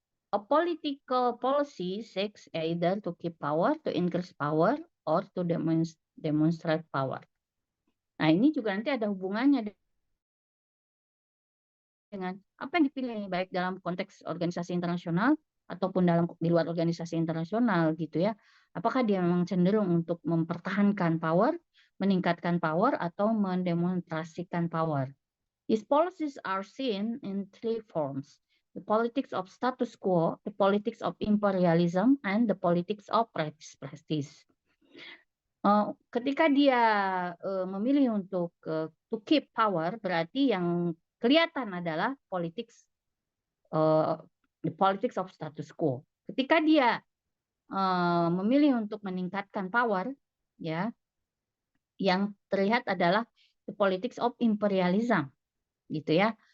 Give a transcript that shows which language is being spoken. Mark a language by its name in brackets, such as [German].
[English] A political policy seeks either to keep power, to increase power, or to demonstrate power. [Indonesian] Nah, ini juga nanti ada hubungannya dengan apa yang dipilih, baik dalam konteks organisasi internasional ataupun di luar organisasi internasional gitu ya. Apakah dia memang cenderung untuk mempertahankan power, meningkatkan power, atau mendemonstrasikan power. [English] These policies are seen in three forms: the politics of status quo, the politics of imperialism, and the politics of prestige. [Indonesian] Ketika dia memilih untuk [English] to keep power, [Indonesian] berarti yang kelihatan adalah [English] the politics of status quo. [Indonesian] Ketika dia memilih untuk meningkatkan power, ya, yang terlihat adalah [English] the politics of imperialism, [Indonesian] gitu ya.